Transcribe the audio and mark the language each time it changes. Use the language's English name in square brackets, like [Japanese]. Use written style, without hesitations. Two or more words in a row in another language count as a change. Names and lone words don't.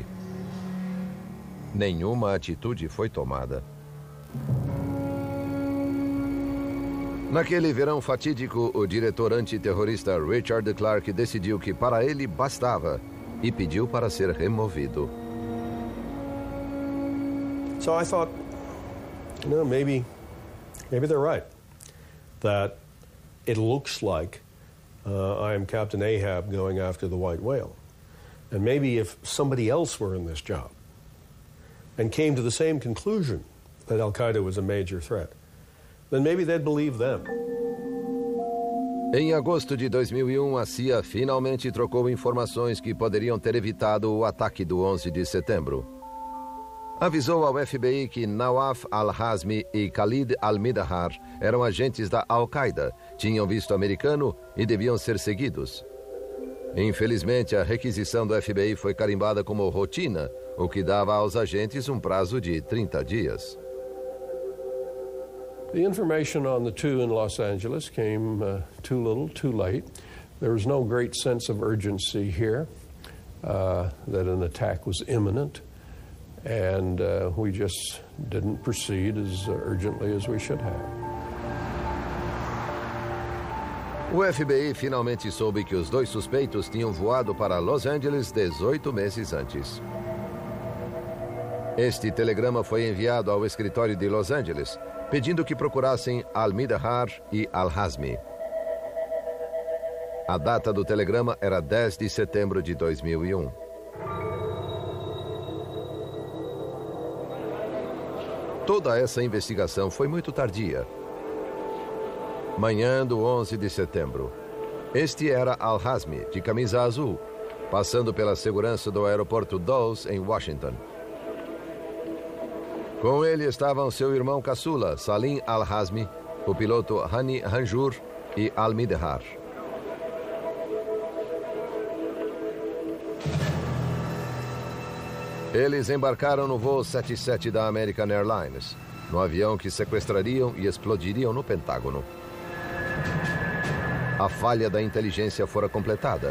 [Portuguese] Nenhuma atitude foi tomada. Naquele verão fatídico, o diretor antiterrorista Richard Clarke decidiu que para ele bastava e pediu para ser removido. [English] So I thought, you know, maybe they're right. That it looks like I am Captain Ahab going after the white whale. And maybe if somebody else were in this job and came to the same conclusion that Al-Qaeda was a major threat, then maybe they'd believe them. [Portuguese] Em agosto de 2001, a CIA finalmente trocou informações que poderiam ter evitado o ataque do 11 de setembro. Avisou ao FBI que Nawaf al-Hazmi e Khalid al-Midahar eram agentes da Al-Qaeda, tinham visto americano e deviam ser seguidos. Infelizmente, a requisição do FBI foi carimbada como rotina, o que dava aos agentes um prazo de 30 dias. [English] The information on the two in Los Angeles came too little, too late. There was no great sense of urgency here that an attack was imminent, and we just didn't proceed as urgently as we should have. [Portuguese] O FBI finalmente soube que os dois suspeitos tinham voado para Los Angeles 18 meses antes. Este telegrama foi enviado ao escritório de Los Angeles, pedindo que procurassem al-Midahar e al-Hazmi. A data do telegrama era 10 de setembro de 2001. Toda essa investigação foi muito tardia. Manhã do 11 de setembro. Este era al-Hazmi, de camisa azul, passando pela segurança do aeroporto Dulles, em Washington. Com ele estavam seu irmão caçula, Salim al-Hazmi, o piloto Hani Hanjour e al-Midahar. Eles embarcaram no voo 77 da American Airlines, no avião que sequestrariam e explodiriam no Pentágono. A falha da inteligência fora completada.